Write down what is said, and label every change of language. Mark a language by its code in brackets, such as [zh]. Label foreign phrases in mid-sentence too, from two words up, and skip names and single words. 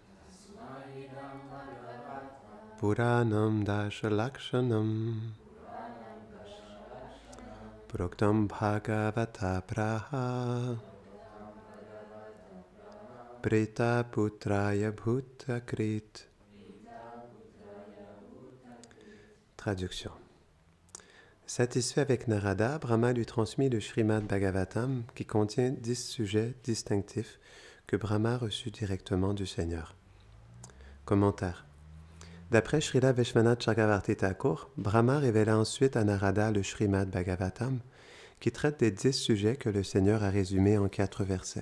[sa] पुराणं दशलक्षणं प्रोक्तं भगवता प्राह प्रीत पुत्राय भूतकृत्. [fr] Traduction. Satisfait avec Narada, Brahma lui transmit le Srimad Bhagavatam qui contient 10 sujets distinctifs que Brahma reçut directement du Seigneur. Commentaire. D'après Srila Vishwanath Chakravarti Thakur, Brahma révéla ensuite à Narada le Srimad Bhagavatam qui traite des 10 sujets que le Seigneur a résumés en 4 versets.